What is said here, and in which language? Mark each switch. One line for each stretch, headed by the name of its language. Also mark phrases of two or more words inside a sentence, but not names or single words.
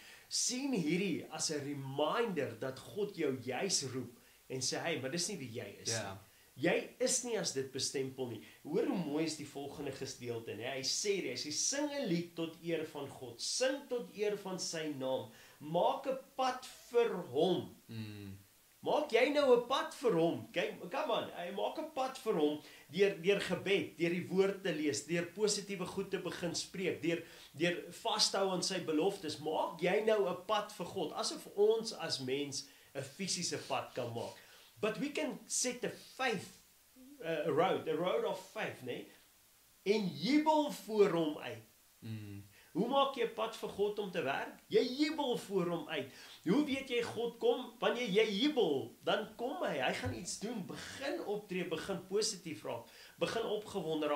Afrikaans: Sien hierdie as 'n reminder dat God jou juis roep en sê, hey, maar dis nie wie jy is nie. Jy is nie as dit bestempel nie. Hoor hoe mooi is die volgende gedeelte, né? Hy sê, sing 'n lied tot eer van God, sing tot eer van sy naam, maak 'n pad vir hom. Maak jy nou 'n pad vir hom? Kyk,
English: come on,
Afrikaans: hy maak 'n pad vir hom deur gebed, deur die woord te lees, deur positiewe goed te begin spreek, deur vashou aan sy beloftes. Maak jy nou 'n pad vir God, asof ons as mens 'n fisiese pad kan maak.
English: But we can set a road of faith,
Afrikaans: né? En jubel voor hom uit. Hoe maak jy 'n pad vir God om te werk? Jy jubel voor hom uit. Hoe weet jy God kom? Wanneer jy jubel, dan kom hy. Hy gaan iets doen. Begin optree, begin positief raak. Begin opgewonde raak.